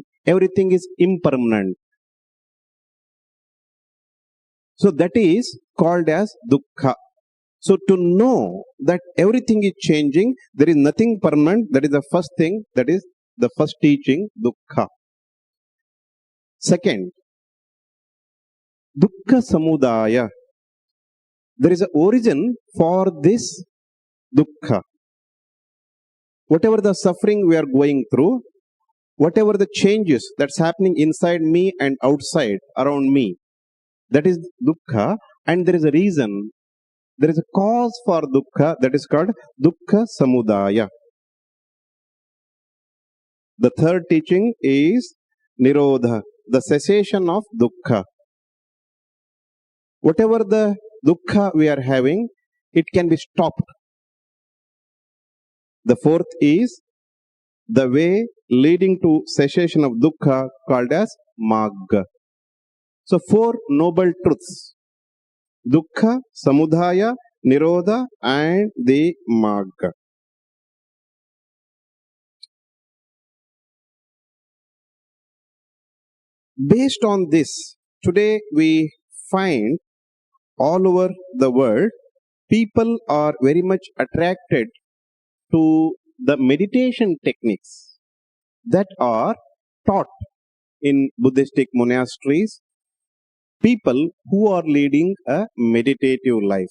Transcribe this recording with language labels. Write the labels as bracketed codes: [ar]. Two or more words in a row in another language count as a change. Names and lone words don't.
[en] Everything is impermanent. So that is called as dukkha. So to know that everything is changing, there is nothing permanent, that is the first thing, that is the first teaching, dukkha. Second, [pi] dukkha samudaya. [en] There is an origin for this dukkha. Whatever the suffering we are going through, whatever the changes that's happening inside me and outside around me, that is dukkha, and there is a reason, there is a cause for dukkha, that is called [pi] dukkha samudaya. [en] The third teaching is nirodha, the cessation of dukkha. Whatever the dukkha we are having, it can be stopped. The fourth is the way leading to cessation of dukkha, called as magga. So four noble truths: [pi] dukkha, samudaya, nirodha, [en] and the magga. Based on this, today we find all over the world, people are very much attracted to the meditation techniques that are taught in Buddhistic monasteries, people who are leading a meditative life.